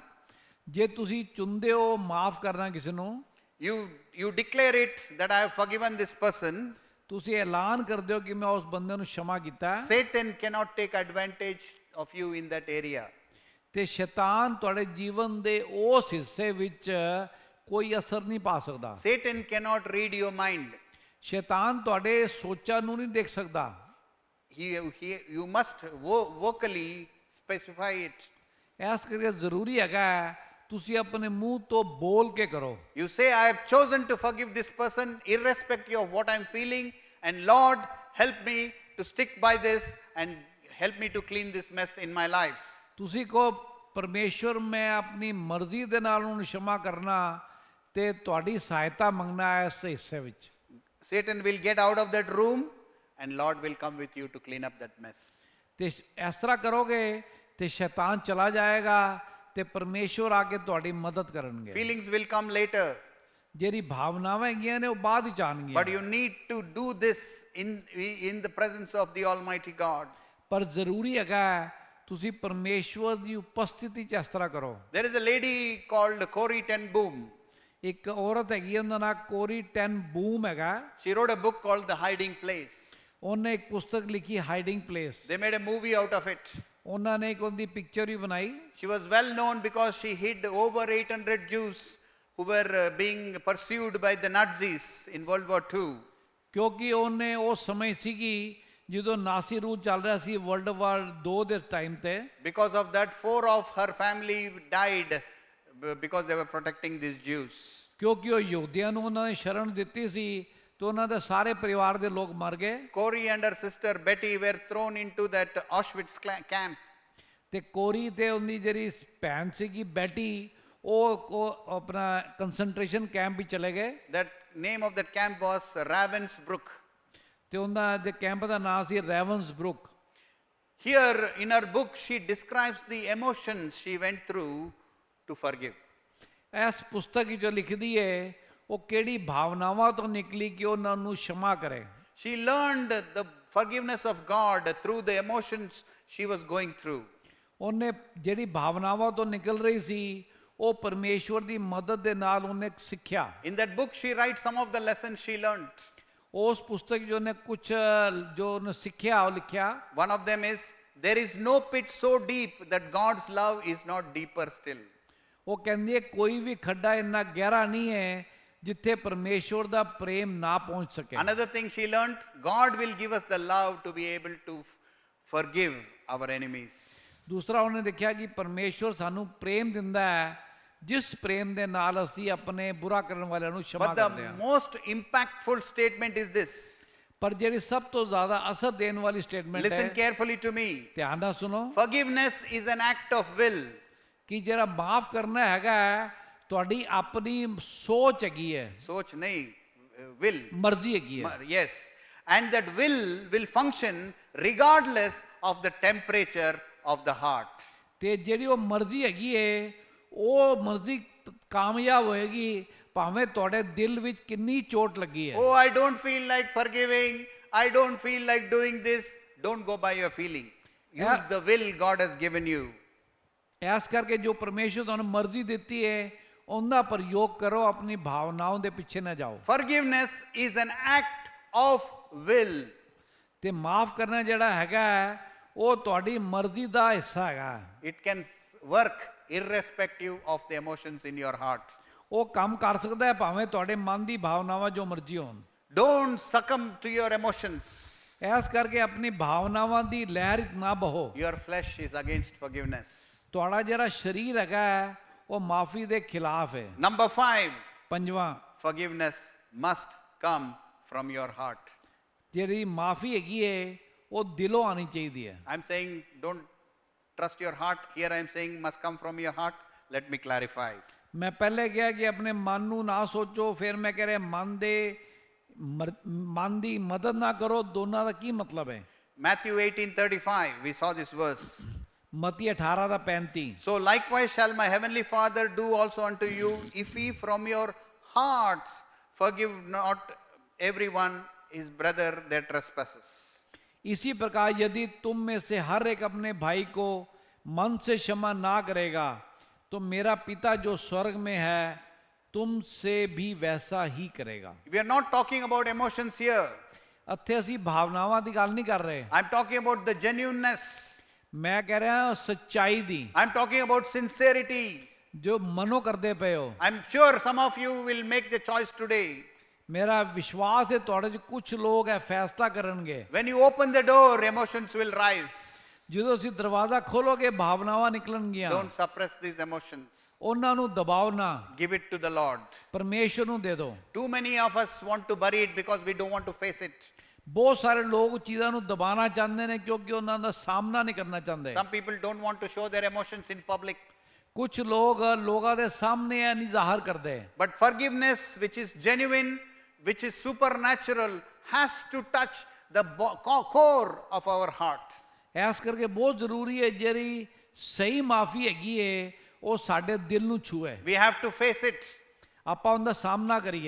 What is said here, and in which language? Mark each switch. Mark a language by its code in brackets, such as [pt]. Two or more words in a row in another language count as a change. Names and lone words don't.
[pa] ਜੇ ਤੁਸੀਂ ਚੁਣਦੇ ਹੋ ਮਾਫ ਕਰਨਾ ਕਿਸੇ ਨੂੰ [en] you declare it that I have forgiven this person. [pa] ਤੁਸੀਂ ਐਲਾਨ ਕਰਦੇ ਹੋ ਕਿ ਮੈਂ ਉਸ ਬੰਦੇ ਨੂੰ क्षमा ਕੀਤਾ ਹੈ [en] Satan cannot take advantage of you in that area. [pa] ਤੇ ਸ਼ੈਤਾਨ ਤੁਹਾਡੇ ਜੀਵਨ ਦੇ ਉਸ ਹਿੱਸੇ ਵਿੱਚ ਕੋਈ ਅਸਰ ਨਹੀਂ ਪਾ ਸਕਦਾ। [en] Satan cannot read your mind. [pa] ਸ਼ੈਤਾਨ ਤੁਹਾਡੇ ਸੋਚਾਂ ਨੂੰ ਨਹੀਂ ਦੇਖ ਸਕਦਾ। [en] You must vocally specify it. [pa] ਇਸ ਕਰਕੇ ਜ਼ਰੂਰੀ ਹੈਗਾ ਹੈ, ਤੁਸੀਂ ਆਪਣੇ ਮੂੰਹ ਤੋਂ ਬੋਲ ਕੇ ਕਰੋ। [en] You say, I have chosen to forgive this person irrespective of what I'm feeling, and Lord, help me to stick by this and help me to clean this mess in my life. [pa] ਤੁਸੀਂ ਕਹੋ ਪਰਮੇਸ਼ਵਰ ਮੈਂ ਆਪਣੀ ਮਰਜ਼ੀ ਦੇ ਨਾਲ ਉਹਨੂੰ क्षमा ਕਰਨਾ ਤੇ ਤੁਹਾਡੀ ਸਹਾਇਤਾ ਮੰਗਣਾ ਹੈ ਇਸ ਹਿੱਸੇ ਵਿੱਚ। [en] Satan will get out of that room and Lord will come with you to clean up that mess. [pa] ਤੇ ਇਸ ਤਰ੍ਹਾਂ ਕਰੋਗੇ ਤੇ ਸ਼ੈਤਾਨ ਚਲਾ ਜਾਏਗਾ ਤੇ ਪਰਮੇਸ਼ਵਰ ਆ ਕੇ ਤੁਹਾਡੀ ਮਦਦ ਕਰਨਗੇ। [en] Feelings will come later, [pa] ਜਿਹੜੀ ਭਾਵਨਾਵਾਂ ਹੈਗੀਆਂ ਨੇ ਉਹ ਬਾਅਦ ਵਿੱਚ ਆਉਣਗੀਆਂ, [en] but you need to do this in the presence of the Almighty God. [pa] ਪਰ ਜ਼ਰੂਰੀ ਹੈਗਾ ਹੈ ਤੁਸੀਂ ਪਰਮੇਸ਼ਵਰ ਦੀ ਉਪਸਥਿਤੀ 'ਚ ਇਸ ਤਰ੍ਹਾਂ ਕਰੋ। [en] There is a lady called Corrie ten Boom. [pa] ਇੱਕ ਔਰਤ ਹੈਗੀ ਹੈ, ਉਹਦਾ ਨਾਂ ਕੋਰੀ ਟੈਨ ਬੂਮ ਹੈਗਾ। [en] She wrote a book called The Hiding Place. [pa] ਉਹਨੇ ਇੱਕ ਪੁਸਤਕ ਲਿਖੀ ਹਾਈਡਿੰਗ ਪਲੇਸ। [en] They made a movie out of it. [pa] ਉਹਨਾਂ ਨੇ ਇੱਕ ਉਹਦੀ ਪਿਕਚਰ ਵੀ ਬਣਾਈ। [en] She was well known because she hid over 800 Jews who were being pursued by the Nazis in World War II. [pa] ਕਿਉਂਕਿ ਉਹਨੇ ਉਸ ਸਮੇਂ ਸੀਗੀ ਜਦੋਂ [en] Nazi rule [pa] ਚੱਲ ਰਿਹਾ ਸੀ ਵਰਲਡ ਵਾਰ 2 ਦੇ ਟਾਈਮ ਤੇ। [en] Because of that, 4 of her family died because they were protecting these Jews. [pa] ਕਿਉਂਕਿ ਉਹ ਯਹੂਦੀਆਂ ਨੂੰ ਉਹਨਾਂ ਨੇ ਸ਼ਰਨ ਦਿੱਤੀ ਸੀ ਤੇ ਉਹਨਾਂ ਦੇ ਸਾਰੇ ਪਰਿਵਾਰ ਦੇ ਲੋਕ ਮਰ ਗਏ। [en] Corrie and her sister Betty were thrown into that Auschwitz camp. [pa] ਤੇ ਕੋਰੀ ਤੇ ਉਹਦੀ ਜਿਹੜੀ ਭੈਣ ਸੀਗੀ ਬੈਟੀ ਉਹ ਆਪਣਾ [en] concentration camp [pa] ਵਿੱਚ ਚਲੇ ਗਏ। [en] That name of that camp was Ravensbrück. [pa] ਤੇ ਉਹਨਾਂ ਦੇ ਕੈਂਪ ਦਾ ਨਾਮ ਸੀ ਰੈਵਨਸਬਰੁਕ। [en] Here in her book she describes the emotions she went through to forgive. [pa] ਇਸ ਪੁਸਤਕ ਵਿੱਚ ਜੋ ਲਿਖਦੀ ਹੈ ਉਹ ਕਿਹੜੀ ਭਾਵਨਾਵਾਂ ਤੋਂ ਨਿਕਲੀ ਕਿ ਉਹਨਾਂ ਨੂੰ क्षमा ਕਰੇ। [en] She learned the forgiveness of God through the emotions she was going through. [pa] ਉਹਨੇ ਜਿਹੜੀ ਭਾਵਨਾਵਾਂ ਤੋਂ ਨਿਕਲ ਰਹੀ ਸੀ ਉਹ ਪਰਮੇਸ਼ਵਰ ਦੀ ਮਦਦ ਦੇ ਨਾਲ ਉਹਨੇ ਸਿੱਖਿਆ। [en] In that book she writes some of the lessons she learned. [pa] ਉਸ ਪੁਸਤਕ ਜੋ ਨੇ ਕੁਝ ਜੋ ਉਹਨੇ ਸਿੱਖਿਆ ਉਹ ਲਿਖਿਆ। [en] One of them is, there is no pit so deep that God's love is not deeper still. [pa] ਉਹ ਕਹਿੰਦੀ ਹੈ ਕੋਈ ਵੀ ਖੱਡਾ ਇੰਨਾ ਗਹਿਰਾ ਨਹੀਂ ਹੈ ਜਿੱਥੇ ਪਰਮੇਸ਼ਵਰ ਦਾ ਪ੍ਰੇਮ ਨਾ ਪਹੁੰਚ ਸਕੇ। [en] Another thing she learned, God will give us the love to be able to forgive our enemies. [pa] ਦੂਸਰਾ ਉਹਨੇ ਦੇਖਿਆ ਕਿ ਪਰਮੇਸ਼ਵਰ ਸਾਨੂੰ ਪ੍ਰੇਮ ਦਿੰਦਾ ਹੈ ਜਿਸ ਪ੍ਰੇਮ ਦੇ ਨਾਲ ਅਸੀਂ ਆਪਣੇ ਬੁਰਾ ਕਰਨ ਵਾਲਿਆਂ ਨੂੰ क्षमा [en] But [pa] ਕਰਦੇ [en] the [pa] ਹਾਂ। [en] most impactful statement is this. [pa] ਪਰ ਜਿਹੜੀ ਸਭ ਤੋਂ ਜ਼ਿਆਦਾ ਅਸਰ ਦੇਣ ਵਾਲੀ ਸਟੇਟਮੈਂਟ [en] Listen [pa] ਹੈ, [en] carefully to me. [pa] ਧਿਆਨ ਨਾਲ ਸੁਣੋ, [en] Forgiveness is an act of will. [pa] ਕਿ ਜਿਹੜਾ ਮਾਫ ਕਰਨਾ ਹੈਗਾ ਹੈ, ਤੁਹਾਡੀ ਆਪਣੀ ਸੋਚ ਹੈਗੀ ਹੈ, ਸੋਚ ਨਹੀਂ, will. ਮਰਜ਼ੀ ਹੈਗੀ ਹੈ। [en] Yes. And that will function regardless of the temperature of the heart. [pa] ਤੇ ਜਿਹੜੀ ਉਹ ਮਰਜ਼ੀ ਹੈਗੀ ਹੈ ਉਹ ਮਰਜ਼ੀ ਕਾਮਯਾਬ ਹੋਏਗੀ ਭਾਵੇਂ ਤੁਹਾਡੇ ਦਿਲ ਵਿੱਚ ਕਿੰਨੀ ਚੋਟ ਲੱਗੀ ਹੈ। [en] Oh, I don't feel like forgiving. I don't feel like doing this. Don't go by your feeling. Use the will God has given you. [pa] ਇਸ ਕਰਕੇ ਜੋ ਪਰਮੇਸ਼ਵਰ ਤੁਹਾਨੂੰ ਮਰਜ਼ੀ ਦਿੱਤੀ ਹੈ ਉਹਦਾ ਪ੍ਰਯੋਗ ਕਰੋ, ਆਪਣੀ ਭਾਵਨਾਵਾਂ ਦੇ ਪਿੱਛੇ ਨਾ ਜਾਓ। [en] Forgiveness is an act of will. [pa] ਤੇ ਮਾਫ ਕਰਨਾ ਜਿਹੜਾ ਹੈਗਾ ਉਹ ਤੁਹਾਡੀ ਮਰਜ਼ੀ ਦਾ ਹਿੱਸਾ ਹੈਗਾ। [en] It can work irrespective of the emotions in your heart. [pa] ਉਹ ਕੰਮ ਕਰ ਸਕਦਾ ਹੈ ਭਾਵੇਂ ਤੁਹਾਡੇ ਮਨ ਦੀ ਭਾਵਨਾਵਾਂ ਜੋ ਮਰਜ਼ੀ ਹੋਣ। [en] Don't succumb to your emotions. [pa] ਇਸ ਕਰਕੇ ਆਪਣੀ ਭਾਵਨਾਵਾਂ ਦੀ ਲਹਿਰ ਵਿੱਚ ਨਾ ਬਹੋ। [en] Your flesh is against forgiveness. [pa] ਤੁਹਾਡਾ ਜਿਹੜਾ ਸਰੀਰ ਹੈਗਾ ਉਹ ਮਾਫੀ ਦੇ ਖਿਲਾਫ ਹੈ। [en] Number 5, [pa] ਪੰਜਵਾਂ, [en] forgiveness must come from your heart. [pa] ਜਿਹੜੀ ਮਾਫੀ ਹੈਗੀ ਹੈ ਉਹ ਦਿਲੋਂ ਆਣੀ ਚਾਹੀਦੀ ਹੈ। [en] I'm saying don't trust your heart. Here I'm saying must come from your heart. Let me clarify. [pa] ਮੈਂ ਪਹਿਲੇ ਕਿਹਾ ਕਿ ਆਪਣੇ ਮਨ ਨੂੰ ਨਾ ਸੋਚੋ, ਫਿਰ ਮੈਂ ਕਹਿ ਰਿਹਾ ਮਨ ਦੀ ਮਦਦ ਨਾ ਕਰੋ। ਦੋਨਾਂ ਦਾ ਕੀ ਮਤਲਬ ਹੈ? [en] Matthew 18:35, we saw this verse. [pa] ਮਤੀ 18 ਦਾ 35। [en] So likewise shall my heavenly Father do also unto you, if ye from your hearts forgive not everyone his brother their trespasses. [hi] इसी प्रकार यदि तुम में से हर एक अपने भाई को मन से क्षमा ना करेगा तो मेरा पिता जो स्वर्ग में है तुमसे भी वैसा ही करेगा। [en] We are not talking about emotions here. [pa] ਇੱਥੇ ਅਸੀਂ ਭਾਵਨਾਵਾਂ ਦੀ ਗੱਲ ਨਹੀਂ ਕਰ ਰਹੇ। [en] I'm talking about the genuineness. [pa] ਮੈਂ ਕਹਿ ਰਿਹਾ ਸੱਚਾਈ ਦੀ, [en] I'm talking about sincerity. [pa] ਜੋ ਮਨੋਂ ਕਰਦੇ ਪਏ ਹੋ। [en] I'm sure some of you will make the choice today. [pa] ਮੇਰਾ ਵਿਸ਼ਵਾਸ ਹੈ ਤੁਹਾਡੇ 'ਚ ਕੁਝ ਲੋਕ ਹੈ ਫੈਸਲਾ ਕਰਨਗੇ [en] When you open the door, emotions will rise. [pa] ਜਦੋਂ ਅਸੀਂ ਦਰਵਾਜ਼ਾ ਖੋਲੋਗੇ ਭਾਵਨਾਵਾਂ ਨਿਕਲਣਗੀਆਂ [en] Don't suppress these emotions. [pa] ਉਹਨਾਂ ਨੂੰ ਦਬਾਓ ਨਾ [en] Give it to the Lord. [pa] ਪਰਮੇਸ਼ਵਰ ਨੂੰ ਦੇ ਦਿਓ [en] Too many of us want to bury it because we don't want to face it. [pa] ਬਹੁਤ ਸਾਰੇ ਲੋਕ ਚੀਜ਼ਾਂ ਨੂੰ ਦਬਾਉਣਾ ਚਾਹੁੰਦੇ ਨੇ ਕਿਉਂਕਿ ਉਹਨਾਂ ਦਾ ਸਾਹਮਣਾ ਨਹੀਂ ਕਰਨਾ ਚਾਹੁੰਦੇ [en] Some people don't want to show their emotions in public. [pa] ਕੁਝ ਲੋਕ ਲੋਕਾਂ ਦੇ ਸਾਹਮਣੇ ਇਹ ਨਹੀਂ ਜ਼ਾਹਰ ਕਰਦੇ [en] But forgiveness, which is genuine, which is supernatural, has to touch the core of our heart. [pa] ਇਸ ਕਰਕੇ ਬਹੁਤ ਜ਼ਰੂਰੀ ਹੈ ਜਿਹੜੀ ਸਹੀ ਮਾਫੀ ਹੈਗੀ ਹੈ ਉਹ ਸਾਡੇ ਦਿਲ ਨੂੰ ਛੂਏ [en] We have to face it. [pa] ਆਪਾਂ ਉਹਦਾ ਸਾਹਮਣਾ ਕਰੀਏ